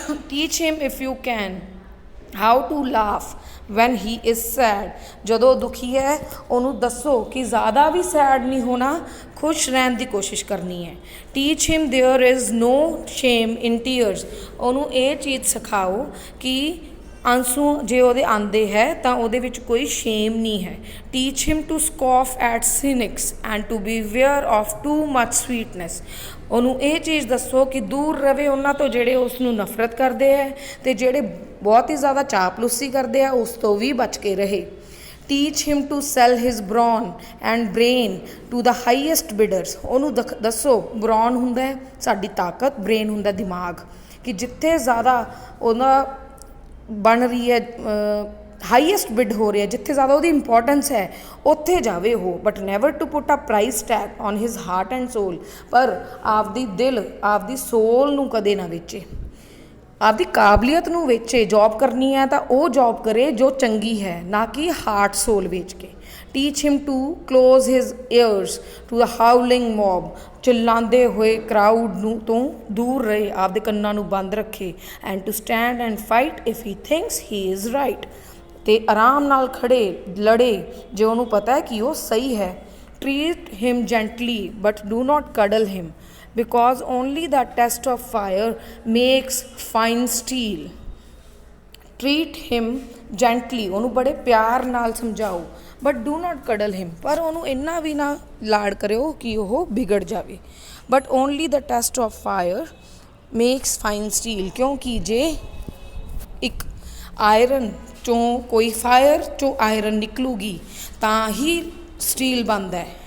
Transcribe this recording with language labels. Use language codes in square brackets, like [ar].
[en] teach him if you can how to laugh when he is sad। [pa] ਜਦੋਂ ਦੁਖੀ ਹੈ ਉਹਨੂੰ ਦੱਸੋ ਕਿ ਜ਼ਿਆਦਾ ਵੀ ਸੈਡ ਨਹੀਂ ਹੋਣਾ, ਖੁਸ਼ ਰਹਿਣ ਦੀ ਕੋਸ਼ਿਸ਼ ਕਰਨੀ ਹੈ। [en] teach him there is no shame in tears। [pa] ਉਹਨੂੰ ਇਹ ਚੀਜ਼ ਸਿਖਾਓ ਕਿ ਆਂਸੂ ਜੇ ਉਹਦੇ ਆਉਂਦੇ ਹੈ ਤਾਂ ਉਹਦੇ ਵਿੱਚ ਕੋਈ ਸ਼ੇਮ ਨਹੀਂ ਹੈ। [en] teach him to scoff at cynics and to beware of too much sweetness। [pa] ਉਹਨੂੰ ਇਹ ਚੀਜ਼ ਦੱਸੋ ਕਿ ਦੂਰ ਰਵੇ ਉਹਨਾਂ ਤੋਂ ਜਿਹੜੇ ਉਸ ਨੂੰ ਨਫ਼ਰਤ ਕਰਦੇ ਹੈ, ਅਤੇ ਜਿਹੜੇ ਬਹੁਤ ਹੀ ਜ਼ਿਆਦਾ ਚਾਪਲੂਸੀ ਕਰਦੇ ਆ ਉਸ ਤੋਂ ਵੀ ਬਚ ਕੇ ਰਹੇ। [en] teach him to sell his brawn and brain to the highest bidders। [pa] ਉਹਨੂੰ ਦੱਸੋ brawn ਹੁੰਦਾ ਹੈ ਸਾਡੀ ਤਾਕਤ, brain ਹੁੰਦਾ ਦਿਮਾਗ, ਕਿ ਜਿੱਥੇ ਜ਼ਿਆਦਾ ਉਹਦਾ ਬਣ ਰਹੀ ਹੈ, ਹਾਈਐਸਟ ਬਿਡ ਹੋ ਰਿਹਾ, ਜਿੱਥੇ ਜ਼ਿਆਦਾ ਉਹਦੀ ਇੰਪੋਰਟੈਂਸ ਹੈ ਉੱਥੇ ਜਾਵੇ ਉਹ, [en] But never to put a price tag on his heart and soul. [pa] ਪਰ ਆਪਦੀ ਦਿਲ, ਆਪਦੀ ਸੋਲ ਨੂੰ ਕਦੇ ਨਾ ਵੇਚੇ, ਆਪਦੀ ਕਾਬਲੀਅਤ ਨੂੰ ਵੇਚੇ। ਜੋਬ ਕਰਨੀ ਹੈ ਤਾਂ ਉਹ ਜੋਬ ਕਰੇ ਜੋ ਚੰਗੀ ਹੈ, ਨਾ ਕਿ ਹਾਰਟ ਸੋਲ ਵੇਚ ਕੇ। [en] teach him to close his ears to the howling mob। [pa] ਚਿল্ਲਾਉਂਦੇ ਹੋਏ ਕਰਾਊਡ ਨੂੰ ਤੋਂ ਦੂਰ ਰਹੇ, ਆਪਦੇ ਕੰਨਾਂ ਨੂੰ ਬੰਦ ਰੱਖੇ। [en] and to stand and fight if he thinks he is right। [pa] ਅਤੇ ਆਰਾਮ ਨਾਲ ਖੜੇ ਲੜੇ ਜੇ ਉਹਨੂੰ ਪਤਾ ਹੈ ਕਿ ਉਹ ਸਹੀ ਹੈ। [en] treat him gently but do not cuddle him because only the test of fire makes fine steel। treat him gently, [pa] ਉਹਨੂੰ ਬੜੇ ਪਿਆਰ ਨਾਲ ਸਮਝਾਓ, [en] but do not cuddle him, [pa] ਪਰ ਉਹਨੂੰ ਇੰਨਾ ਵੀ ਨਾ ਲਾਡ ਕਰਿਓ ਕਿ ਉਹ ਵਿਗੜ ਜਾਵੇ। [en] but only the test of fire makes fine steel, [pa] ਕਿਉਂਕਿ ਜੇ ਇੱਕ ਆਇਰਨ 'ਚੋਂ ਕੋਈ ਫਾਇਰ 'ਚੋਂ ਆਇਰਨ ਨਿਕਲੂਗੀ ਤਾਂ ਹੀ ਸਟੀਲ ਬਣਦਾ ਹੈ।